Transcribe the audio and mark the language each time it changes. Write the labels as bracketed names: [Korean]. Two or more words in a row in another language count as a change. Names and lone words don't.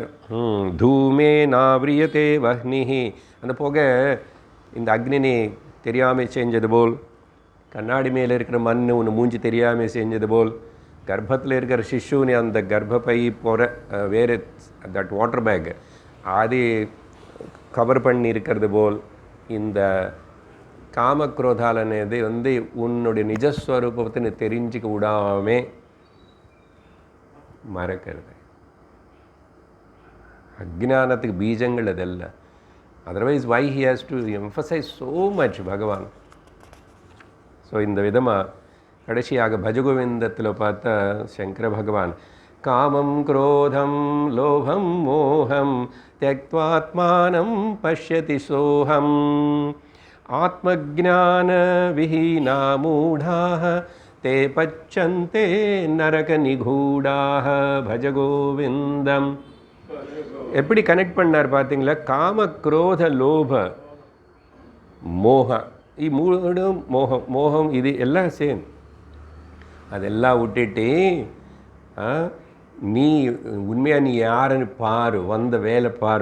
[Sanskrit] धूमे नाव्रियते वह्निः, [Tamil] அந்த புகை இந்த அக்னினி தெரியாமல் செஞ்சது போல், கண்ணாடி மேலே இருக்கிற மண் ஒன்று மூஞ்சி தெரியாமல் செஞ்சது போல், கர்ப்பத்தில் இருக்கிற சிசுன்னு அந்த கர்ப்பப்பை போகிற வேறு [English] that water bag [Tamil] அது கவர் பண்ணி இருக்கிறது போல், இந்த காமக்ரோதாலனது உன்னுடைய நிஜஸ்வரூபத்தை தெரிஞ்சுக்க விடாமே மறக்கிறது. அஜ்ஞானத்துக்கு பீஜங்கள் அதல்ல. [English] Otherwise why he has to emphasize so much Bhagavan. [Tamil] ஸோ இந்த விதமாக கடைசியாக பஜகோவிந்தத்தில் பார்த்தா சங்கர பகவான் காமம் குரோதம் லோபம் மோகம் [Sanskrit] त्यक्त्वात्मानं पश्यति सोऽहम् आत्मज्ञान विहीना मूढाः ते पच्यन्ते नरकनिगूढाः भज गोविन्दम्. [Tamil] எப்படி கனெக்ட் பண்ணார் பார்த்தீங்களா? காம குரோத லோப மோகம், மூணும் மோகம். மோகம் இது எல்லாம் சேம். அதெல்லாம் விட்டுட்டு நீ உண்மையாக நீ யாருன்னு பாரு, வந்த வேலை பாரு.